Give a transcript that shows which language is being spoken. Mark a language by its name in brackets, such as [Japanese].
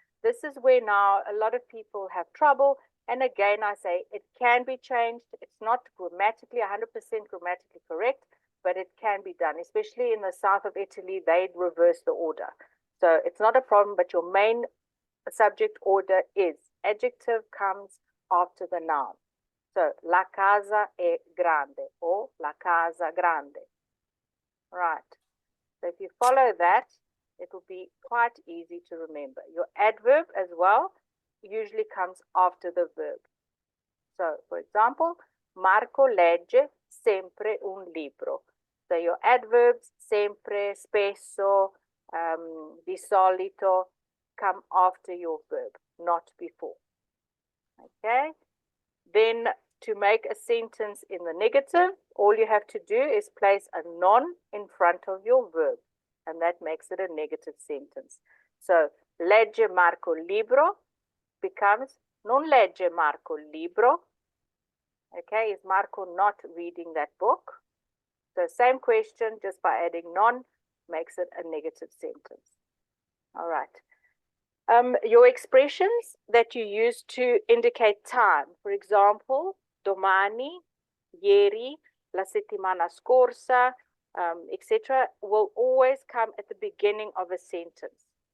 [English] This is where now a lot of people have trouble. And again, I say it can be changed. It's not grammatically 100% grammatically correct, but it can be done, especially in the south of Italy, they'd reverse the order. So it's not a problem, but your main subject order is adjective comes after the noun. [Italian] So la casa è grande or la casa grande. [English] Right. So if you follow that, it will be quite easy to remember. Your adverb as well usually comes after the verb. So for example, [Italian] Marco legge sempre un libro. [English] So your adverbs, sempre, spesso, di solito, come after your verb, not before. Okay. Then to make a sentence in the negative, all you have to do is place a non in front of your verb, and that makes it a negative sentence. [Italian] So legge Marco il libro becomes non legge Marco il libro. [English] Okay, is Marco not reading that book? So same question, just by adding non makes it a negative sentence. All right. Your expressions that you use to indicate time, for example, domani, ieri, [Italian] la settimana scorsa, [English] etc., will always come at the beginning of a sentence.